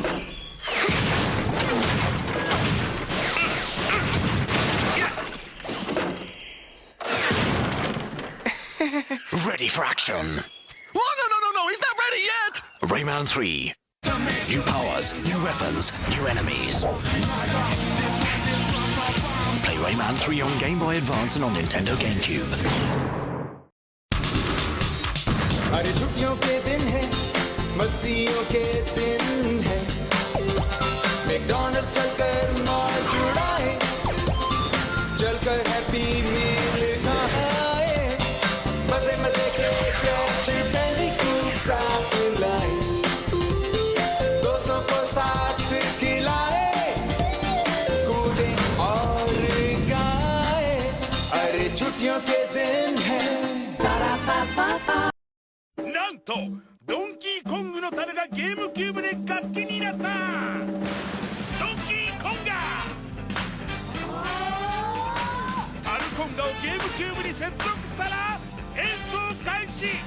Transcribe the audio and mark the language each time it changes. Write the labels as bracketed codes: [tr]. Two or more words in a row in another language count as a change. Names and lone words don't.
[en] Ready for action. Oh, no, he's not ready yet. Rayman 3. New powers, new weapons, new enemies. Play Rayman 3 on Game Boy Advance and on Nintendo GameCube. [hi] अरे छुट्टियों के दिन है, मस्तियों के दिन है, मैकडॉनल्ड्स चलकर मौज उड़ाए, चलकर हैप्पी मील खाए, मजे मजे के क्रैश बैंडिकूट साथ लाए, दोस्तों को साथ खिलाए, कूदे और गाए, अरे छुट्टियों के दिन है. [ja] なんとドンキーコングの樽がゲームキューブで楽器になった。ドンキーコンガタルコンガをゲームキューブに接続したら演奏開始。